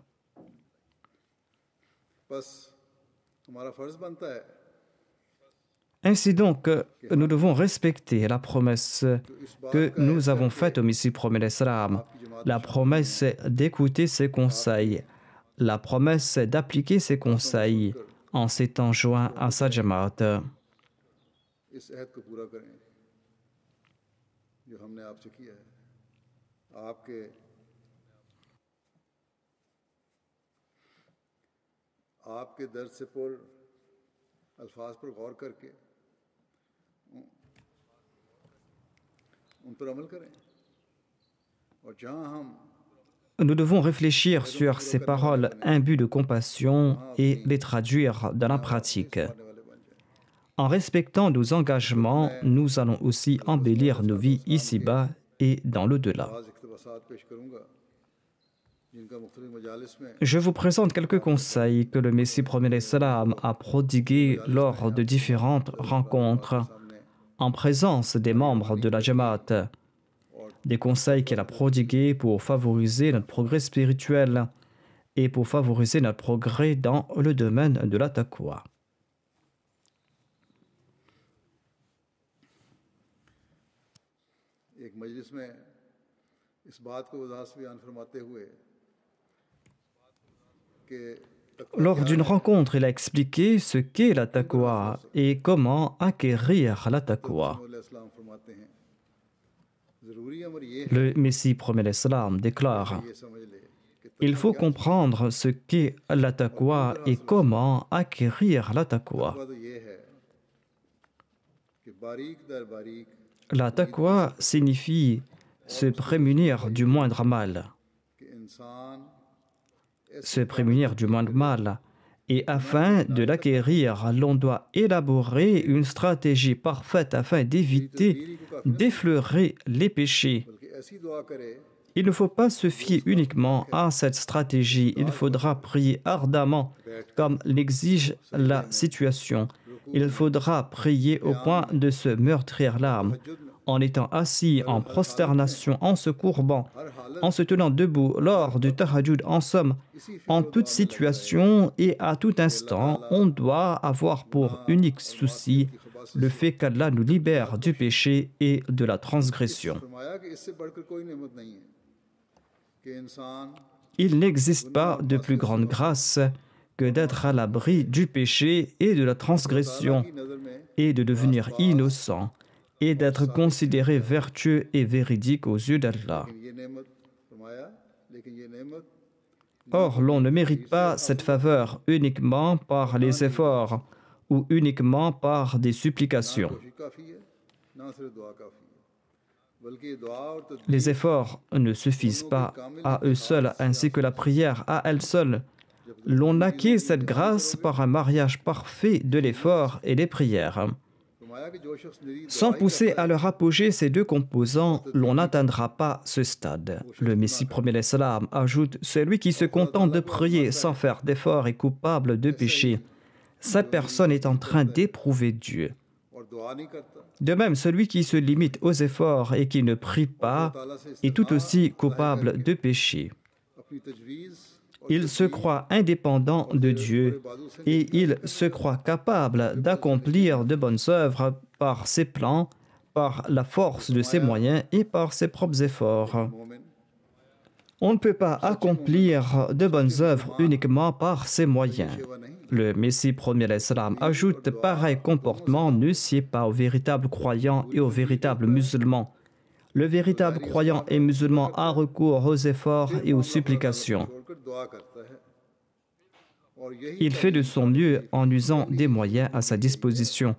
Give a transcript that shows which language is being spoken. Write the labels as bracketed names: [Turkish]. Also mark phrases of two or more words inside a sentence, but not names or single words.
[Urdu] بس ہمارا فرض بنتا ہے [French] Ainsi donc, nous devons respecter la promesse que nous avons faite au Messie premier l'Islam, la promesse d'écouter ses conseils, la promesse d'appliquer ses conseils en s'étant joint à sa jamaat. [Urdu] اس عہد کو پورا کریں جو ہم نے آپ سے کیا ہے آپ کے درد سے پر الفاظ پر غور کر کے ان پر عمل کریں اور جہاں ہم [French] Nous devons réfléchir sur ces paroles imbues de compassion et les traduire dans la pratique. [Urdu] کرنے والے بن جائیں. [French] En respectant nos engagements, nous allons aussi embellir nos vies ici-bas et dans l'au-delà. [Urdu] آج اقتباسات پیش کروں گا جن کا مختلف مجالس میں [French] Je vous présente quelques conseils que le Messie premier l'Islam a prodigués lors de différentes rencontres [Urdu] सामने [French] en présence des membres de la Jamaat. Des conseils qu'il a prodigués pour favoriser notre progrès spirituel et pour favoriser notre progrès dans le domaine de la taqwa. [Urdu] ایک مجلس میں اس بات کو وضاحت سے بیان فرماتے ہوئے کہ تقویٰ [French] Lors d'une rencontre, il a expliqué ce qu'est la taqwa et comment acquérir la taqwa. [Urdu] اسلام فرماتے ہیں ضروری امر یہ ہے [French] Le Messie premier l'Islam déclare: [Urdu] یہ سمجھ لے کہ [French] il faut comprendre ce qu'est la taqwa et comment acquérir la taqwa. [Urdu] تقویٰ تو یہ ہے کہ باریک در باریک [French] La taqwa signifie se prémunir du moindre mal. [Urdu] کہ انسان [French] Se prémunir du moindre mal. Et afin de l'acquérir, l'on doit élaborer une stratégie parfaite afin d'éviter d'effleurer les péchés. [Urdu] بلکہ ایسی دعا کرے [French] Il ne faut pas se fier uniquement à cette stratégie. Il faudra prier ardemment, comme l'exige la situation. Il faudra prier au point de se meurtrir l'âme, en étant assis en prosternation, en se courbant, en se tenant debout lors du tahajjud. En somme, en toute situation et à tout instant, on doit avoir pour unique souci le fait qu'Allah nous libère du péché et de la transgression. [Urdu] فرمایا کہ اس سے بڑھ کر کوئی نعمت نہیں ہے کہ انسان [French] Il n'existe pas de plus grande grâce que d'être à l'abri du péché et de la transgression [Urdu] کی نظر میں [French] et de devenir innocent et d'être considéré vertueux et véridique aux yeux d'Allah. [Urdu] یہ نعمت فرمایا لیکن یہ نعمت [French] Or, l'on ne mérite pas cette faveur uniquement par les efforts ou uniquement par des supplications. [Urdu] کوشش کافی ہے نہ صرف دعا کافی ہے بلکہ یہ دعا اور تدبیر [French] Les efforts ne suffisent pas à eux seuls, ainsi que la prière à elle seule. L'on acquiert cette grâce par un mariage parfait de l'effort et des prières. [Urdu] فرمایا کہ جو شخص میری [French] Sans pousser à leur apogée ces deux composants, l'on n'atteindra pas ce stade. Le Messie premier l'Islam ajoute « Celui qui se contente de prier sans faire d'effort est coupable de péché. Cette personne est en train d'éprouver Dieu. [Urdu] اور دعا نہیں کرتا [French] De même, celui qui se limite aux efforts et qui ne prie pas est tout aussi coupable de péché. [Urdu] اپنی تجویز [French] Il se croit indépendant de Dieu et il se croit capable d'accomplir de bonnes œuvres par ses plans, par la force de ses moyens et par ses propres efforts. [Urdu] मोमिन [French] On ne peut pas accomplir de bonnes œuvres uniquement par ses moyens. [Urdu] سیوا نہیں [French] Le Messie premier l'Islam ajoute « Pareil comportement ne sied pas aux véritables croyants et aux véritables musulmans. Le véritable croyant et musulman a recours aux efforts et aux supplications. [Urdu] چھوڑ کر دعا کرتا ہے اور یہی [French] Il fait de son mieux en usant des moyens à sa disposition.